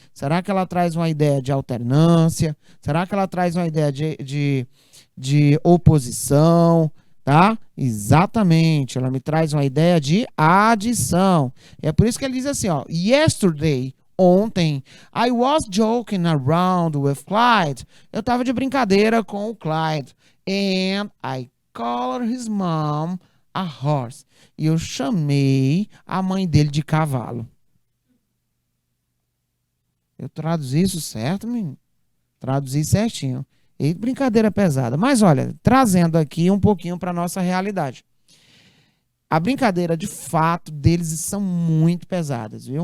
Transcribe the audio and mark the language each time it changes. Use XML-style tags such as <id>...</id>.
<pt>Será que ela traz uma ideia de alternância? Será que ela traz uma ideia de oposição? Tá? Exatamente, ela me traz uma ideia de adição. É por isso que ele diz assim, ó, yesterday, ontem,</pt> <en>I was joking around with Clyde.</en> <pt>Eu estava de brincadeira com o Clyde.</pt> <en>And I called his mom a horse.</en> <pt>E eu chamei a mãe dele de cavalo. Eu traduzi isso certo, menino? Traduzi certinho. E brincadeira pesada. Mas olha, trazendo aqui um pouquinho para a nossa realidade. A brincadeira, de fato, deles são muito pesadas, viu?</pt>